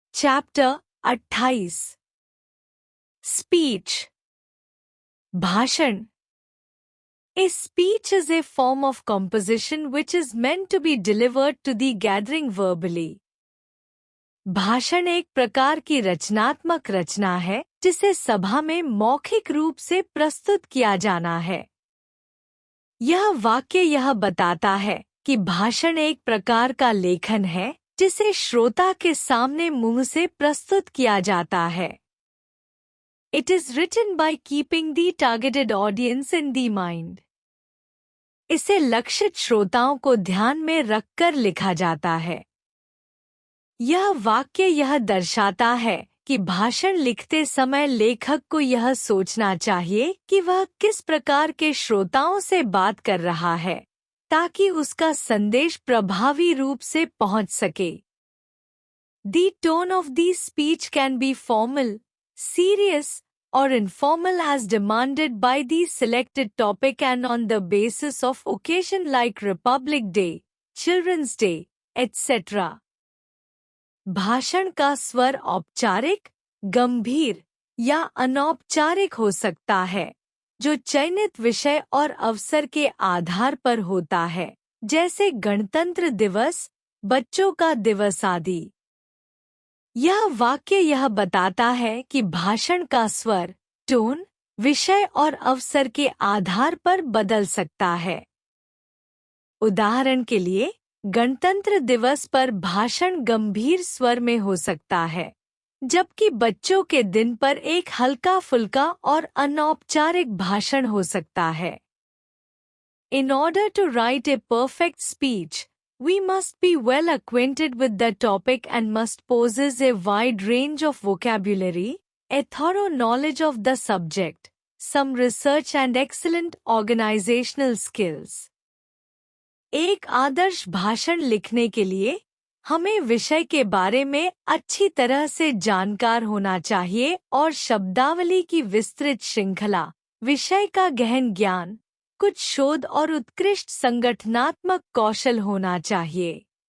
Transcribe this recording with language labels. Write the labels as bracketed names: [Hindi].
[English] Chapter 28 speech भाषण A speech is a form of composition which is meant to be delivered to the gathering verbally. [Hindi] भाषण एक प्रकार की रचनात्मक रचना है जिसे सभा में मौखिक रूप से प्रस्तुत किया जाना है। यह वाक्य यह बताता है कि भाषण एक प्रकार का लेखन है जिसे श्रोता के सामने मुंह से प्रस्तुत किया जाता है। [English] It is written by keeping the targeted audience in the mind. [Hindi] इसे लक्षित श्रोताओं को ध्यान में रखकर लिखा जाता है। यह वाक्य यह दर्शाता है कि भाषण लिखते समय लेखक को यह सोचना चाहिए कि वह किस प्रकार के श्रोताओं से बात कर रहा है ताकि उसका संदेश प्रभावी रूप से पहुंच सके। [English] The tone of the speech can be formal, serious, or informal as demanded by the selected topic and on the basis of occasion like Republic Day, Children's Day, etc. [Hindi] भाषण का स्वर औपचारिक, गंभीर या अनौपचारिक हो सकता है, जो चयनित विषय और अवसर के आधार पर होता है, जैसे गणतंत्र दिवस, बच्चों का दिवस आदि। यह वाक्य यह बताता है कि भाषण का स्वर, टोन, विषय और अवसर के आधार पर बदल सकता है। उदाहरण के लिए, गणतंत्र दिवस पर भाषण गंभीर स्वर में हो सकता है, जबकि बच्चों के दिन पर एक हल्का फुल्का और अनौपचारिक भाषण हो सकता है। [English] In order to write a perfect speech, we must be well acquainted with the topic and must possess a wide range of vocabulary, a thorough knowledge of the subject, some research and excellent organizational skills. [Hindi] एक आदर्श भाषण लिखने के लिए हमें विषय के बारे में अच्छी तरह से जानकार होना चाहिए और शब्दावली की विस्तृत श्रृंखला, विषय का गहन ज्ञान, कुछ शोध और उत्कृष्ट संगठनात्मक कौशल होना चाहिए।